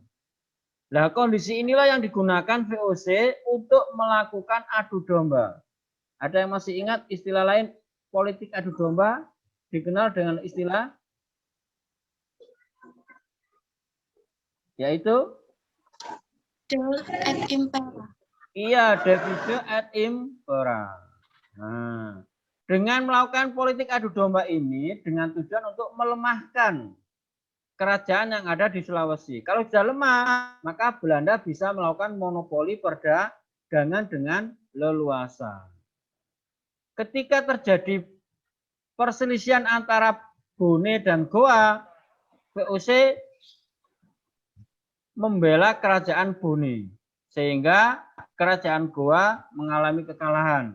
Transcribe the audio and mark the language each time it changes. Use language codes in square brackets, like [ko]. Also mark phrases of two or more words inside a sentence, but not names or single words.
[id] Nah, kondisi inilah yang digunakan VOC untuk melakukan adu domba. Ada yang masih ingat istilah lain politik adu domba? Dikenal dengan istilah yaitu [la] Divide et Impera. iya, divide et impera. [id] Nah, dengan melakukan politik adu domba ini dengan tujuan untuk melemahkan kerajaan yang ada di Sulawesi. Kalau sudah lemah, maka Belanda bisa melakukan monopoli perdagangan dengan leluasa. Ketika terjadi perselisihan antara Bone dan Goa, VOC membela kerajaan Bone, sehingga kerajaan Goa mengalami kekalahan.